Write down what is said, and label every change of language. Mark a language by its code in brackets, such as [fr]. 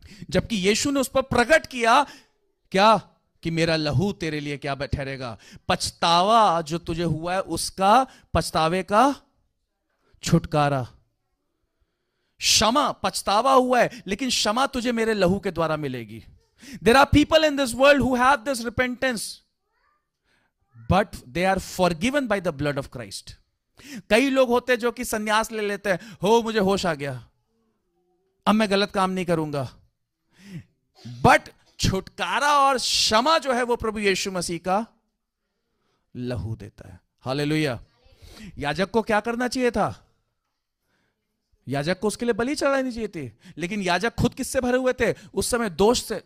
[hi] जबकि यीशु ने उस पर प्रकट किया क्या? कि मेरा लहू तेरे लिए क्या ठहरेगा? पछतावा जो तुझे हुआ है उसका, पछतावे का छुटकारा। क्षमा, पछतावा हुआ है लेकिन क्षमा तुझे मेरे लहू के द्वारा मिलेगी। [en] There are people in this world who have this repentance, but they are forgiven by the blood of Christ. [hi] कई लोग होते हैं जो कि संन्यास ले लेते हैं, हो मुझे होश आ गया, अब मैं गलत काम नहीं करूंगा। बट छुटकारा और क्षमा जो है वो प्रभु यीशु मसीह का लहू देता है। हालेलुया। याजक को क्या करना चाहिए था? याजक को उसके लिए बलि चढ़ानी चाहिए थी, लेकिन याजक खुद किससे भरे हुए थे उस समय? दोष से।